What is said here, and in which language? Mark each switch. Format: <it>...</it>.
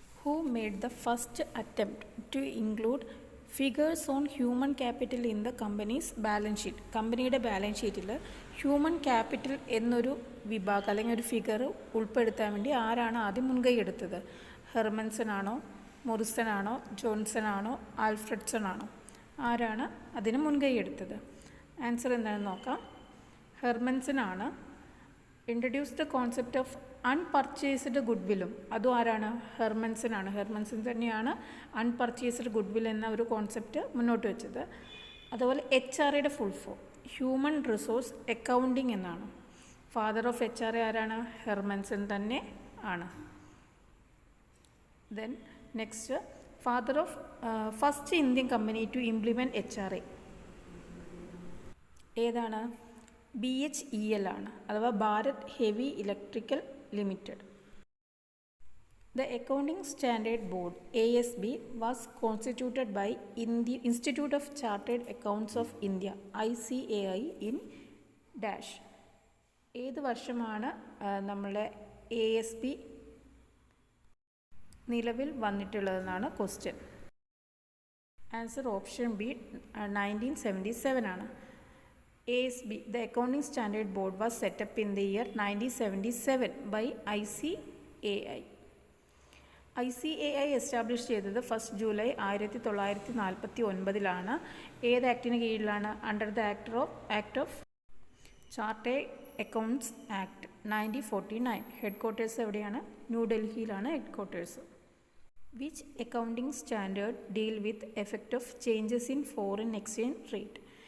<en>made the first attempt to include figures on human capital in the company's balance sheet?</en> <ml>കമ്പനിയുടെ balance ഷീറ്റിൽ human capital എന്നൊരു വിഭാഗം അല്ലെങ്കിൽ ഒരു ഫിഗർ ഉൾപ്പെടുത്താൻ വേണ്ടി ആരാണ് ആദ്യം മുൻകൈ എടുത്തത്? ഹെർമൻസൺ ആണോ, മൊറിസൺ ആണോ, ജോൺസൺ ആണോ, ആൽഫ്രഡ്സൺ ആണോ? ആരാണ് അതിന് മുൻകൈ എടുത്തത്? ആൻസർ എന്താണെന്ന് നോക്കാം. ഹെർമൻസൺ ആണ്.</ml> <en>introduce the concept of unpurchased ഗുഡ്</en> <ml>വില്ലും അതും ആരാണ്? ഹെർമൻസൺ ആണ്. ഹെർമൻസൺ തന്നെയാണ് അൺപർച്ചേസ്ഡ് ഗുഡ് വിൽ എന്ന ഒരു കോൺസെപ്റ്റ് മുന്നോട്ട് വെച്ചത്. അതുപോലെ HRAയുടെ full form human resource accounting എന്നാണ്.</ml> <en>father of HRA</en> <ml>ആരാണ്? ഹെർമൻസൺ തന്നെ ആണ്.</ml> <en>then next, father of first Indian company to implement HRA</en> <ml>ഏതാണ്? BHEL ആണ്, അഥവാ Bharat heavy electrical limited.</ml> <en>The Accounting Standard Board ASB was constituted by Institute of Chartered Accounts of India ICAI in dash.</en> <ml>ഏത് വർഷമാണ് നമ്മളെ ASB നിലവിൽ വന്നിട്ടുള്ളതെന്നാണ് question. Answer option B 1977 ആണ്.</ml> <en>ASB, the Accounting Standard Board, was set up in the year 1977 by ICAI.</en> <ml>ICAI establish ചെയ്തത് 1 July 1949 ഏത് ആക്ടിന് കീഴിലാണ്?</ml> <en>Under the act of chartered accounts act 1949.</en> <ml>Head quarters എവിടെയാണ്? ന്യൂഡൽഹിയിലാണ് head quarters.</ml> <en>Which accounting standard deal with effect of changes in foreign exchange rate?</en>